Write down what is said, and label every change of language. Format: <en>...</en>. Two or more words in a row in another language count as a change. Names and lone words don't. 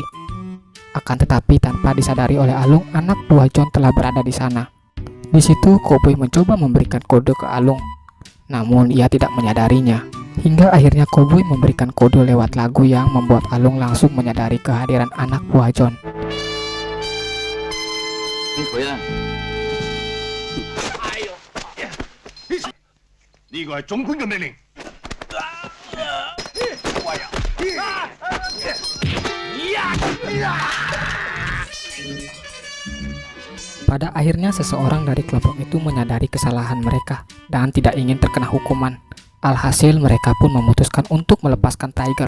<id>Akan tetapi tanpa disadari oleh Alung, anak buah John telah berada di sana. Di situ koboi mencoba memberikan kode ke Alung, namun ia tidak menyadarinya. Hingga akhirnya koboi memberikan kode lewat lagu yang membuat Alung langsung menyadari kehadiran anak buah John.</id> <yue>佢啦。呢個係總管嘅命令。</yue> <id>Pada akhirnya seseorang dari kelompok itu menyadari kesalahan mereka dan tidak ingin terkena hukuman. Alhasil mereka pun memutuskan untuk melepaskan Tiger.</id>